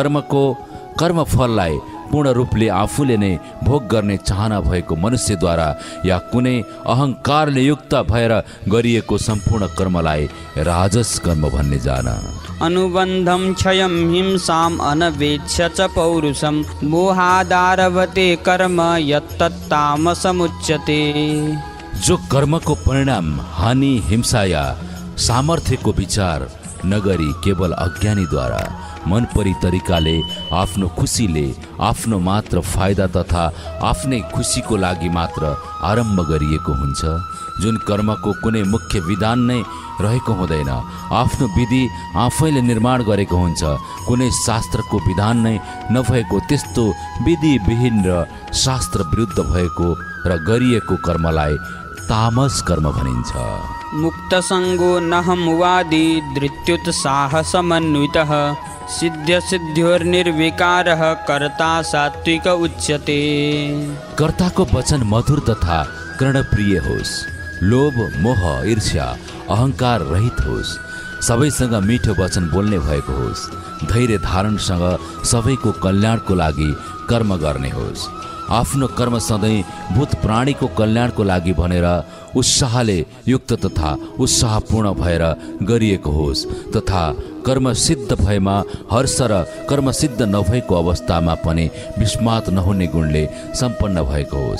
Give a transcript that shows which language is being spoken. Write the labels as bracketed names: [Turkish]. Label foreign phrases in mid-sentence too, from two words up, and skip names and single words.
[Nepali] कर्मफललाई पूर्ण रूपले आफूले नै भोग गर्ने चाहना भएको मनुष्यद्वारा या कुनै अहंकारले युक्त भएर गरिएको सम्पूर्ण कर्मलाई राजस कर्म भन्ने जान। [Sanskrit] अनुबन्धं क्षयं हिंसाम् अनवेक्ष्य च पौरुषं मोहादारभते कर्म यत्तत्तामसमुच्यते। [Nepali] जो कर्मको परिणाम हानि, हिंसा या सामर्थ्यको विचार नगरी केवल अज्ञानीद्वारा मन परी तरिकाले आफ्नो खुसीले, आफ्नो मात्र फाइदा तथा आफ्नै खुसीको लागि मात्र आरम्भ गरिएको हुन्छ, जुन कर्मको कुनै मुख्य विधान नै रहेको हुँदैन, आफ्नो विधि आफैले निर्माण गरेको हुन्छ, कुनै शास्त्रको विधान नै नभएको त्यस्तो विधिविहीन र शास्त्र विरुद्ध भएको र गरिएको कर्मलाई तामस कर्म भनिन्छ। [Sanskrit] मुक्तसङ्गो नहं वादी धृत्युत्साहसमन्वितः सिद्ध्यसिद्ध्योर्निर्विकारः कर्ता सात्विक उच्यते। [Nepali] कर्ताको वचन मधुर तथा कर्णप्रिय होस्, लोभ, मोह, ईर्ष्या, अहंकार रहित होस्, सबैसँग मिठो वचन बोल्ने भएको होस्, धैर्य धारणसँग सबैको कल्याणको लागि कर्म गर्ने होस्, आफ्नो कर्म सधैँ भूत प्राणीको कल्याणको लागि भनेर उत्साहले युक्त तथा उत्साहपूर्ण भएर गरिएको होस् तथा कर्म सिद्ध भएमा हर्ष र कर्म सिद्ध नभएको अवस्थामा पनि विस्मात नहुने गुणले सम्पन्न भएको होस्।